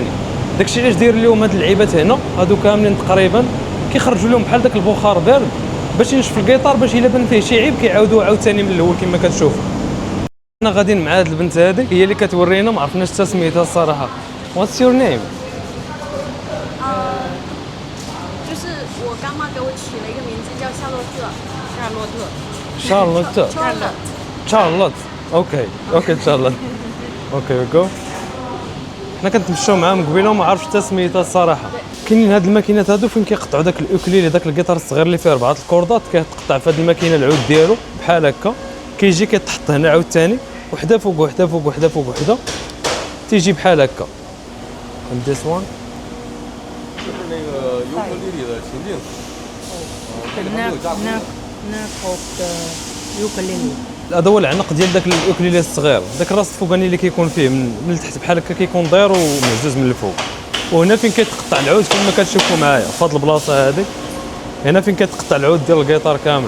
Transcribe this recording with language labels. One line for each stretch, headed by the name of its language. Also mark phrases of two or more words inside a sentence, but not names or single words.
Arabic: داكشي علاش داير لهم هاد اللعيبات هنا هادو كاملين تقريبا كيخرجوا لهم بحال داك البخار بارد باش ينشف الجيتار، باش الا بان فيه شي عيب كيعاودوه عاوتاني من الاول كما كتشوفوا. حنا غاديين مع هاد البنت هذه هي اللي كتورينا، ما عرفناش حتى سميتها الصراحه.
English: What's your name?
Chinese: 就是我干妈给我取了一个名字叫夏洛特。
Arabic: شارلوت. شارلوت اوكي شارلوت اوكي جو. حنا كنتمشاو معاهم قبيله وما عرفتش حتى سميتها الصراحه. كاينين هاد الماكينات هادو فين كيقطعوا داك الاوكليلي داك الجيتار الصغير اللي فيه 4 الكوردات، كيتقطع في هاد الماكينه العود ديالو بحال هكا، كيجي كيتحط هنا عاوتاني وحده فوق وحده فوق وحده فوق وحده تيجي بحال هكا.
English: and this one
Chinese: 就是那个尤克里里的琴颈，这个还没有加工。
Arabic: هذا هو العنق ديال داك الاوكليلي الصغير، داك الراس الفوقاني اللي كيكون فيه من التحت بحال هكا كيكون داير ومهزوز من الفوق. وهنا فين كيتقطع العود كما كتشوفوا معايا في هذه البلاصه هذه، هنا فين كيتقطع العود ديال الجيتار كامل.